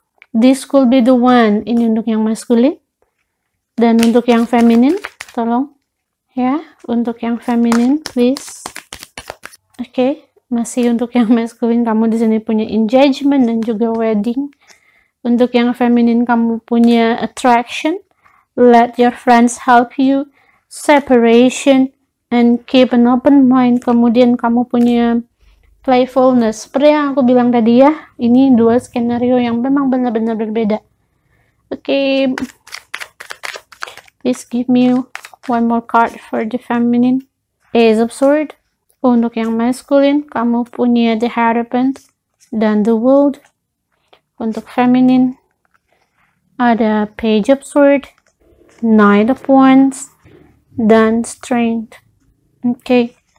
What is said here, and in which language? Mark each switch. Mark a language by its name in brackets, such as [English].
[English] This could be the one. [Indonesian] Ini untuk yang maskulin. Dan untuk yang feminin, tolong. Ya, untuk yang feminin, please. Oke, masih untuk yang maskulin, kamu di sini punya engagement dan juga wedding. Untuk yang feminin, kamu punya attraction. [English] Let your friends help you. Separation. And keep an open mind. [Indonesian] Kemudian kamu punya playfulness. Seperti yang aku bilang tadi ya, ini 2 skenario yang memang benar-benar berbeda. [English] Oke, please give me one more card for the feminine. Ace of Swords. [Indonesian] Untuk yang masculine, kamu punya the Hierophant dan the World. Untuk feminine, ada Page of Swords, Knight of Wands, dan Strength. Oke.